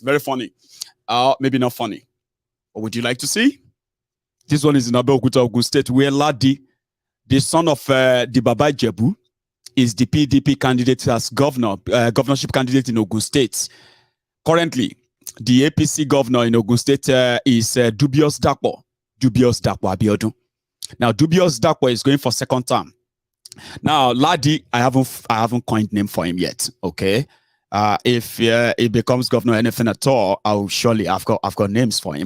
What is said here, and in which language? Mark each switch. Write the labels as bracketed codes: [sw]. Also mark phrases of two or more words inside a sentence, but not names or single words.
[en] Very funny. Maybe not funny. What would you like to see? This one is in Abeokuta, Ogun State, where Ladi, the son of the Baba Jebu, is the PDP candidate as governorship candidate in Ogun State. Currently, the APC governor in Ogun State is Dubious Dakpo Abiodun. Now, Dubious Dakpo is going for second term. Now, Ladi, I haven't coined name for him yet. Okay, if he becomes governor, anything at all, I've got names for him.